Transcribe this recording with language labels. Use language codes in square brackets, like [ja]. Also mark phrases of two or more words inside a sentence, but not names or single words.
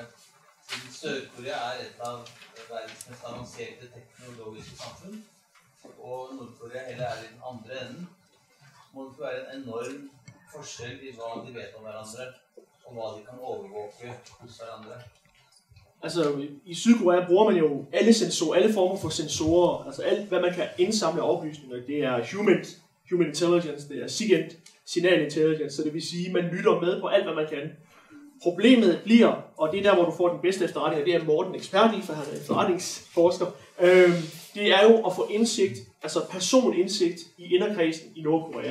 [no] Sør-Korea er et av verdens mest avanserte teknologiske samfunn, og Nord-Korea heller er i den andre enden. Må det være en enorm forskjell i hva de vet om hverandre, og hva de kan overvåke hos hverandre. [da] Altså, i Sydkorea bruger man jo alle former for sensorer, altså alt, hvad man kan indsamle oplysninger. Det er [en] human intelligence, [da] det er SIGINT, [en] signal intelligence, [da] så det vil sige, at man lytter med på alt, hvad man kan. Problemet bliver, og det er der, hvor du får den bedste efterretning, og det er Morten ekspert i, for han er efterretningsforsker, det er jo at få indsigt, altså personlig indsigt i inderkredsen i Nordkorea.